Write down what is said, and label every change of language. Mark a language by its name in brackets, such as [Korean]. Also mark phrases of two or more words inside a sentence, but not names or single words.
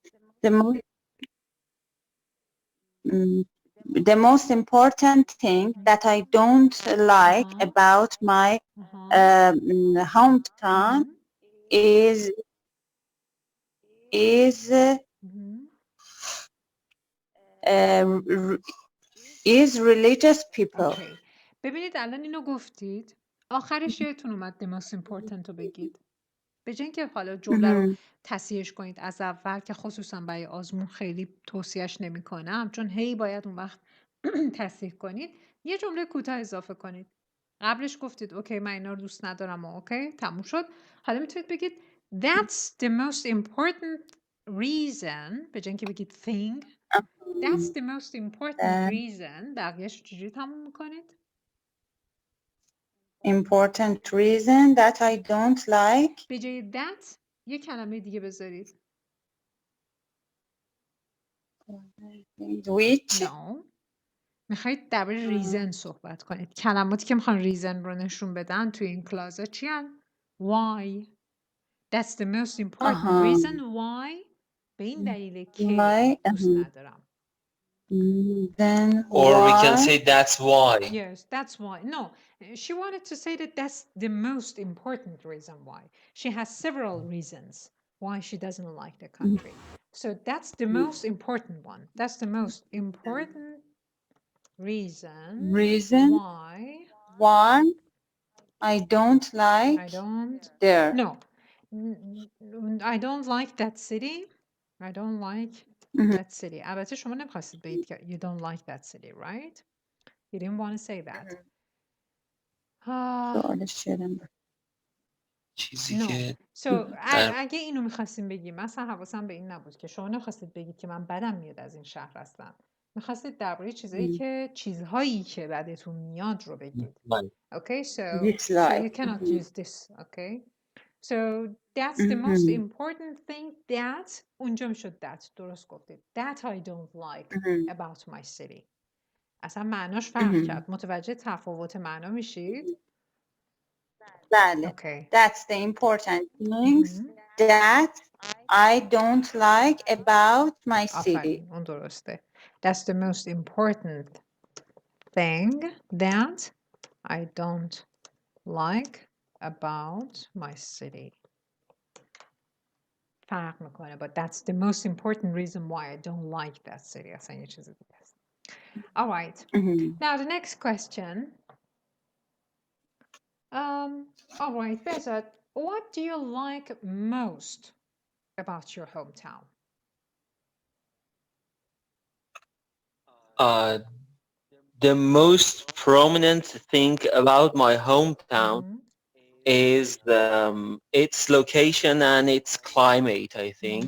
[English] The most important thing that I don't like about my hometown is religious people. [Persian] Okay. ببینید الان اینو گفتید، آخرش یادتون اومد [English] the most important [Persian] رو بگید. به جای اینکه حالا جمله رو تصحیحش کنید از اول، که خصوصا برای آزمون خیلی توصیهش نمی‌کنم، چون هی باید اون وقت تصحیح کنید، یه جمله کوتاه اضافه کنید. قبلش گفتید اوکی من اینا رو دوست ندارم و اوکی تموم شد. حالا میتونید بگید [English] that's the most important reason، [Persian] به جای اینکه بگید thing. [English] That's the most important reason. [Persian] بقیه‌اش چجوری تموم میکنید؟ [English] Important reason that I don't like. [Persian] به جای that یه کلمه دیگه بذارید. [English] Which. No. [Persian] میخواید درباره ریزن صحبت کنید. کلماتی که میخوان ریزن رو نشون بدن توی این کلازا چی هن؟ [English] Why. That's the most important reason why. به این دلیله که دوست ندارم. Then or why? we can say that's why. Yes, that's why. No, she wanted to say that that's the most important reason why. She has several reasons why she doesn't like the country. So that's the most important one. That's the most important reason why I don't like there. No, I don't like that city. I don't like that city. [Persian] البته شما نمیخواستید بگید که [English] you don't like that city, right? You didn't want to say that. [Persian] چیزی که اگه اینو میخواستیم بگیم، مثلا حواسم به این نبود که شما نمیخواستید بگید که من بدم میاد از این شهر هستم، میخواستید درباره چیزهایی که بدتون میاد رو بگید. [English] Okay, so you cannot use this. Okay, so that's the most important thing that [Persian] اونجا میشد [English] that. [Persian] درست گفتید. [English] That I don't like about my city. [Persian] اصلا معناش فرق کرد. متوجه تفاوت معنا میشید؟ [English] Okay. That's the important things that I don't like about my city. [Persian] اون درسته. [English] That's the most important thing that I don't like about my city. [Persian] فرق میکنه. [English] But that's the most important reason why I don't like that city. [Persian] اصلا یه چیز دیگه است. [English] All right. Now the next question. All right, Bezat, what do you like most about your hometown? The most prominent thing about my hometown is its location and its climate, I think.